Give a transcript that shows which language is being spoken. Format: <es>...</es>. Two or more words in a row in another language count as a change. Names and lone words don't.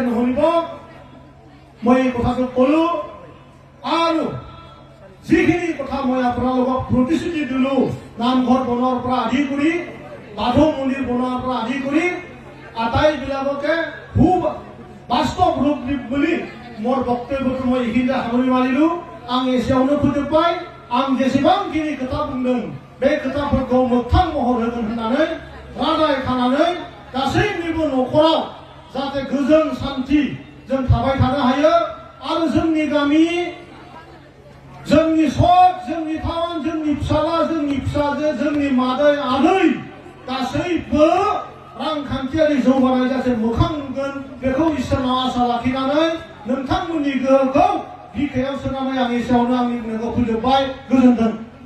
<as>নুশুনিব মই এই কথাটো কলো আৰু যিখিনি কথা মই আপোনালোকক প্ৰতিশ্ৰুতি দিলো নামঘৰ বনোৱাৰ পৰা আদি কৰি বাথৌ মন্দিৰ বনোৱাৰ পৰা আদি কৰি আটাইবিলাককে খুব বাস্তৱ ৰূপ দিম বুলি মোৰ বক্তব্যটো মই এইখিনিতে সামৰি মাৰিলো</as> <brx>आं एसेयावनो फोजोबबाय आं जेसेबांखिनि खोथा बुंदों बे खोथाफोरखौ मोगथां महर होगोन होननानै रादाय खानानै गासैनिबो न'खराव जाहाथे गोजोन शान्ति जों थाबाय थानो हायो आरो जोंनि गामि जोंनि सब जोंनि टाउन जोंनि फिसाला जोंनि फिसाजो जोंनि मादै आदै गासैबो रांखान्थियारि जौगानाय जासे मोखां नुगोन बेखौ इसोरनाव आसा लाखिनानै नोंथांमोननि गोहोखौ बिखायाव सोनानै आं एसेयावनो आंनि बुंनायखौ फोजोबबाय गोजोन्थों।</brx>